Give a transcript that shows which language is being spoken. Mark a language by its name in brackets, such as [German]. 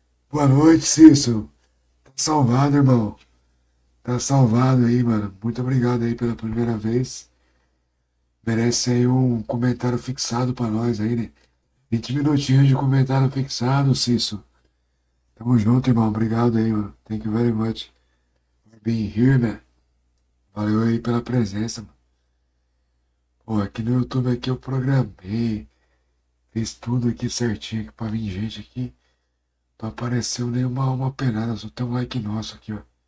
[Portuguese] Boa noite, Cício. Tá salvado, irmão. Tá salvado aí, mano. Muito obrigado aí pela primeira vez. Merece aí um comentário fixado pra nós aí, né? 20 minutinhos de comentário fixado, Cício. Tamo junto, irmão. Obrigado aí, mano. [English] Thank you very much for being here, man. [Portuguese] Valeu aí pela presença, mano. Pô, aqui no YouTube aqui eu programei. Fiz tudo aqui certinho aqui pra vir gente aqui. Não apareceu nenhuma penada. Só tem um like nosso aqui, ó.